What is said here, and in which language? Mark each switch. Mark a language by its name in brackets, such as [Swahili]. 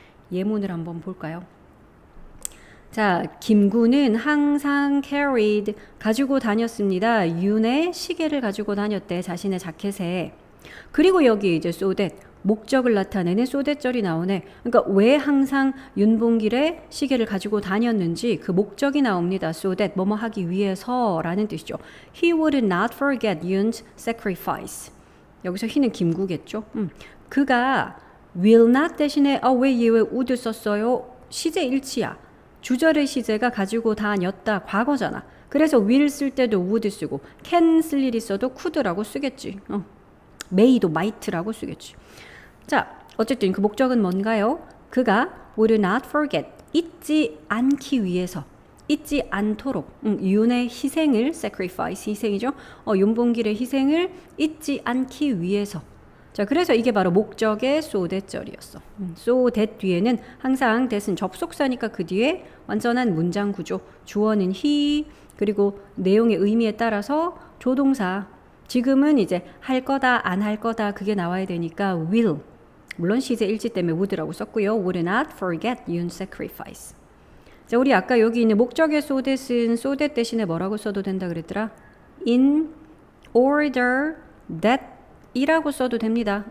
[Korean] 예문을 한번 볼까요? 자, 김구는 항상 carried 가지고 다녔습니다. 윤의 시계를 가지고 다녔대. 자신의 자켓에. 그리고 여기 이제 so that 목적을 나타내는 so that 절이 나오네. 그러니까 왜 항상 윤봉길의 시계를 가지고 다녔는지 그 목적이 나옵니다. so that 뭐뭐 하기 위해서라는 뜻이죠. [English] He would not forget Yoon's sacrifice. [Korean] 여기서 he는 김구겠죠. 그가 will not 대신에 왜 would 썼어요? 시제 일치야. 주절의 시제가 가지고 다녔다. 과거잖아. 그래서 will 쓸 때도 would 쓰고 can 쓸 일 있어도 could라고 쓰겠지. may도 might라고 쓰겠지. 자, 어쨌든 그 목적은 뭔가요? 그가 [English] would not forget, [Korean] 잊지 않기 위해서, 잊지 않도록 윤의 희생을, sacrifice, 희생이죠. 윤봉길의 희생을 잊지 않기 위해서. 자, 그래서 이게 바로 목적의 so that 절이었어. so that 뒤에는 항상 that은 접속사니까 그 뒤에 완전한 문장 구조, 주어는 he, 그리고 내용의 의미에 따라서 조동사, 지금은 이제 할 거다, 안 할 거다 그게 나와야 되니까 will. 물론 시제 일치 때문에 would라고 썼고요. [English] would not forget Yoon's sacrifice. [Korean] 자, 우리 아까 여기 있는 목적의 so that은 so that 대신에 뭐라고 써도 된다 그랬더라? in order that 이라고 써도 됩니다.